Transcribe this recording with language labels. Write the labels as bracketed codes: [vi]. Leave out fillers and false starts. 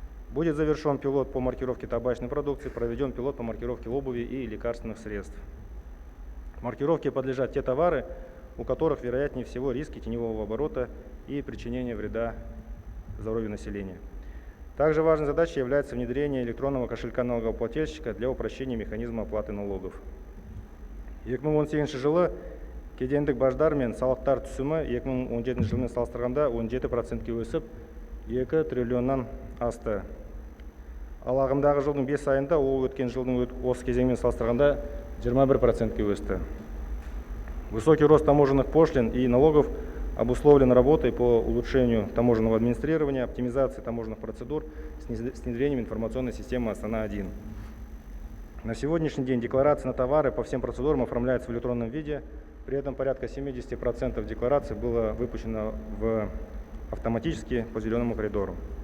[ru] Будет завершен пилот по маркировке табачной продукции, проведен пилот по маркировке обуви и лекарственных средств. Маркировке подлежат те товары, у которых вероятнее всего риски теневого оборота и причинения вреда здоровью населения. Также важной задачей является внедрение электронного кошелька налогоплательщика для упрощения механизма оплаты налогов. [kk] 2018 жылы кедендік баждар мен салықтар түсімі 2017 жылмен салыстырғанда 17%-ке өсіп, 2 триллионнан асты. Ал ағымдағы жылдың 5 айында ол өткен жылдың осы кезеңмен салыстырғанда 21%-ке өсті. [ru] Высокий рост таможенных пошлин и налогов обусловлен работой по улучшению таможенного администрирования, оптимизации таможенных процедур с внедрением информационной системы Астана-1. На сегодняшний день декларации на товары по всем процедурам оформляются в электронном виде, при этом порядка 70% деклараций было выпущено автоматически по зеленому коридору.